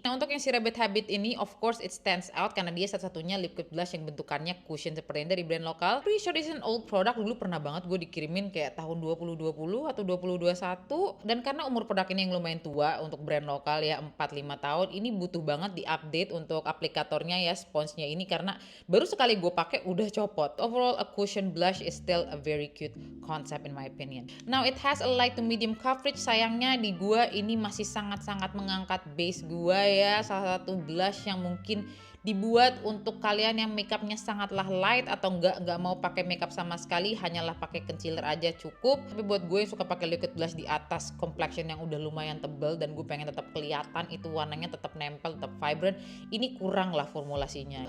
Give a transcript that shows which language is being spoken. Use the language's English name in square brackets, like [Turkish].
[Indonesian] Nah, untuk yang si Rabbit Habit ini, [English] of course it stands out [Indonesian] karena dia satu-satunya liquid blush yang bentukannya cushion seperti ini dari brand lokal. [English] Pretty sure this is an old product, [Indonesian] dulu pernah banget gue dikirimin kayak tahun 2020 atau 2021, dan karena umur produk ini yang lumayan tua untuk brand lokal ya, 4-5 tahun, ini butuh banget di-update untuk aplikatornya ya, sponsnya ini, karena baru sekali gue pakai udah copot. [English] Overall, a cushion blush is still a very cute concept in my opinion. Now, it has a light to medium coverage. [Indonesian] Sayangnya di gua ini masih sangat-sangat mengangkat base gua ya. Salah satu blush yang mungkin dibuat untuk kalian yang makeupnya sangatlah light atau nggak mau pakai makeup sama sekali, hanyalah pakai concealer aja cukup. Tapi buat gue yang suka pakai liquid blush di atas complexion yang udah lumayan tebal dan gue pengen tetap kelihatan itu warnanya tetap nempel, tetap vibrant, ini kurang lah formulasinya.